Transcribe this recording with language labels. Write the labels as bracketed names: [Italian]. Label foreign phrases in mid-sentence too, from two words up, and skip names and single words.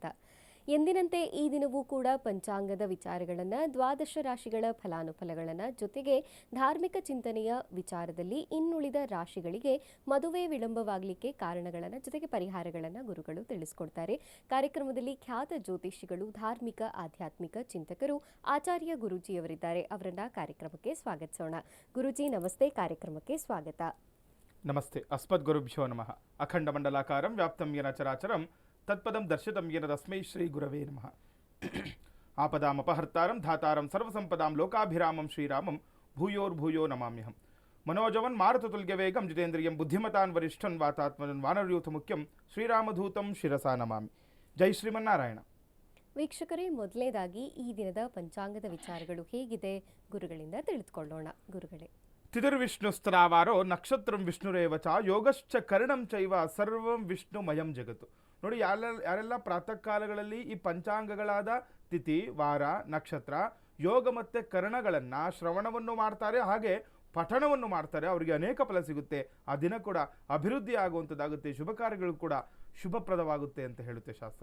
[Kannada] ಎಂದಿನಂತೆ ಈ ದಿನವೂ ಕೂಡ ಪಂಚಾಂಗದ ವಿಚಾರಗಳನ್ನು, ದ್ವಾದಶ ರಾಶಿಗಳ ಫಲಾನುಫಲಗಳನ್ನು, ಜೊತೆಗೆ ಧಾರ್ಮಿಕ ಚಿಂತನೆಯ ವಿಚಾರದಲ್ಲಿ ಇನ್ನುಳಿದ ರಾಶಿಗಳಿಗೆ ಮದುವೆ ವಿಳಂಬವಾಗಲಿಕ್ಕೆ ಕಾರಣಗಳನ್ನು, ಜೊತೆಗೆ ಪರಿಹಾರಗಳನ್ನು ಗುರುಗಳು ತಿಳಿಸಿಕೊಡ್ತಾರೆ. ಕಾರ್ಯಕ್ರಮದಲ್ಲಿ ಖ್ಯಾತ ಜ್ಯೋತಿಷಿಗಳು, ಧಾರ್ಮಿಕ ಆಧ್ಯಾತ್ಮಿಕ ಚಿಂತಕರು ಆಚಾರ್ಯ ಗುರೂಜಿಯವರಿದ್ದಾರೆ. ಅವರನ್ನ ಕಾರ್ಯಕ್ರಮಕ್ಕೆ ಸ್ವಾಗತಿಸೋಣ. ಗುರೂಜಿ ನಮಸ್ತೆ, ಕಾರ್ಯಕ್ರಮಕ್ಕೆ ಸ್ವಾಗತ. [Sanskrit] ನಮಸ್ತೆ. ಅಸ್ಮದ್ ಗುರುಭ್ಯೋ ನಮಃ. ಅಖಂಡ ಮಂಡಲಾಕಾರಂ ವ್ಯಾಪ್ತಂ ಯೇನ ಚರಾಚರಂ ತತ್ಪದಂ ದರ್ಶಿತಂ ಯೇನ ತಸ್ಮೈ ಶ್ರೀ ಗುರವೇ ನಮಃ. ಆಪದಾಮಪಹರ್ತಾರಂ ಧಾತಾರಂ ಸರ್ವಸಂಪದಾಂ ಲೋಕಾಭಿರಾಮಂ ಶ್ರೀರಾಮಂ ಭೂಯೋರ್ಭೂಯೋ ನಮಾಮ್ಯಹಂ. ಮನೋಜವನ್ ಮಾರುತತುಲ್ಯ ವೇಗಂ ಜಿತೇಂದ್ರಿಯಂ ಬುದ್ಧಿಮತಾನ್ ವರಿಷ್ಠನ್ ವಾತಾತ್ಮಜನ್ ವಾನರಯೂಥ ಮುಖ್ಯಂ ಶ್ರೀರಾಮಧೂತಂ ಶಿರಸಾ ನಮಾಮಿ. ಜೈ ಶ್ರೀಮನ್ನಾರಾಯಣ. [Kannada] ವೀಕ್ಷಕರೇ, ಮೊದಲನೇದಾಗಿ ಈ ದಿನದ ಪಂಚಾಂಗದ ವಿಚಾರಗಳು ಹೇಗಿದೆ ಗುರುಗಳಿಂದ ತಿಳಿದುಕೊಳ್ಳೋಣ. ಗುರುಗಳೇ, [Sanskrit] ತಿಥಿರ್ವಿಷ್ಣುಸ್ತ್ರಾವಾರೋ ನಕ್ಷತ್ರಂ ವಿಷ್ಣುರೇವಚ ಯೋಗಶ್ಚ ಕರ್ಣಂ ಚೈವ ಸರ್ವಂ ವಿಷ್ಣುಮಯಂ ಜಗತ್ತು. [Kannada] ನೋಡಿ, ಯಾರೆಲ್ಲ ಪ್ರಾತಃ ಕಾಲಗಳಲ್ಲಿ ಈ ಪಂಚಾಂಗಗಳಾದ ತಿಥಿ, ವಾರ, ನಕ್ಷತ್ರ, ಯೋಗ ಮತ್ತು ಕರ್ಣಗಳನ್ನು ಶ್ರವಣವನ್ನು ಮಾಡ್ತಾರೆ, ಹಾಗೆ ಪಠಣವನ್ನು ಮಾಡ್ತಾರೆ, ಅವರಿಗೆ ಅನೇಕ ಫಲ ಸಿಗುತ್ತೆ. ಆ ದಿನ ಕೂಡ ಅಭಿವೃದ್ಧಿ ಆಗುವಂಥದ್ದಾಗುತ್ತೆ, ಶುಭ ಕಾರ್ಯಗಳು ಕೂಡ ಶುಭಪ್ರದವಾಗುತ್ತೆ ಅಂತ ಹೇಳುತ್ತೆ ಶಾಸ್ತ್ರ.